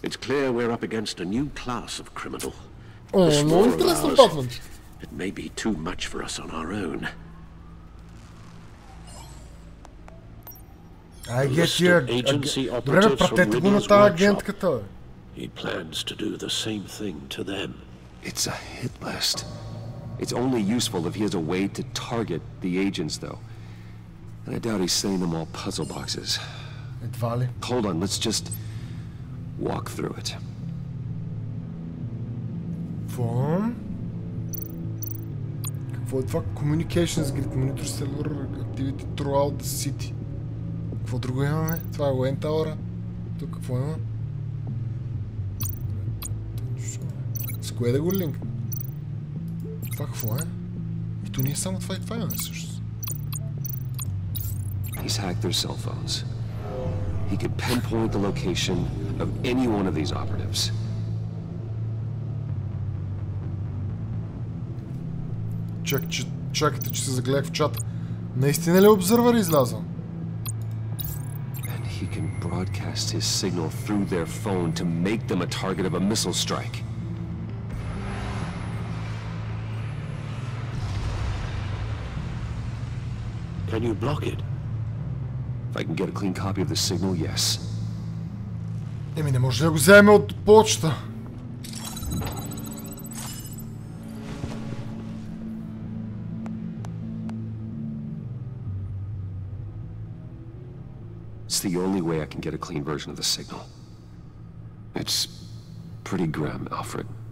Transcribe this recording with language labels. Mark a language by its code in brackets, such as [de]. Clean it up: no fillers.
[en] it's clear we're up against a new class of criminal. [bg] О, много интересно, Батман. [en] It may be too much for us on our own. [bg] Айде тия... Добре, бе, пратете го на тази агентката, бе. [en] He plans to do the same thing to them. It's a hit list. It's only useful if he has a way to target the agents, though. And I doubt he's sending them all puzzle boxes. [bg] Едва ли. [en] Hold on, let's just walk through it. [bg] Какво е това? [en] Communications Grid, Monitor Cellular Activity throughout the city. [bg] Какво друго имаме? Това е Wayne Tower. Тук какво има? С кое да го линк? Това какво е? И то не е само това и това имаме всъщност. [en] He's hacked their cell phones. He could pinpoint the location of any one of these operatives. [bg] Чакайте, че се загледах в чата. Наистина ли обзървър излязъл? [en] And he can broadcast his signal through their phone to make them a target of a missile strike. Can you block it? If I can get a clean copy of the signal, yes. [bg] Еми не може да го вземе от почта. [en] It's the only way I can get a clean version of the signal. It's pretty grim, Alfred.